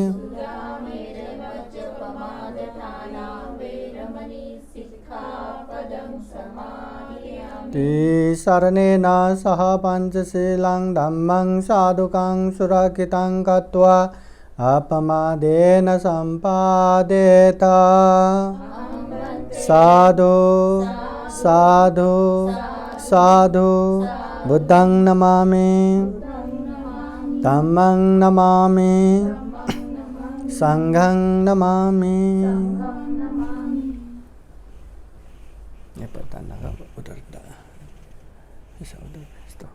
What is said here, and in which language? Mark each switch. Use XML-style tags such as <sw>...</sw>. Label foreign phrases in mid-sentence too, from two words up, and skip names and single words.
<pi>शरणेन सह पंचशीलं धम्मं साधुकं सुरक्षितं कृत्वा अपमादेन सम्पादेत साधु साधु साधु बुद्धं नमामि धम्मं नमामि संघं नमामि।</pi> <hi>ये पता लगा उधर ऐसा उधर भेज दो।</hi>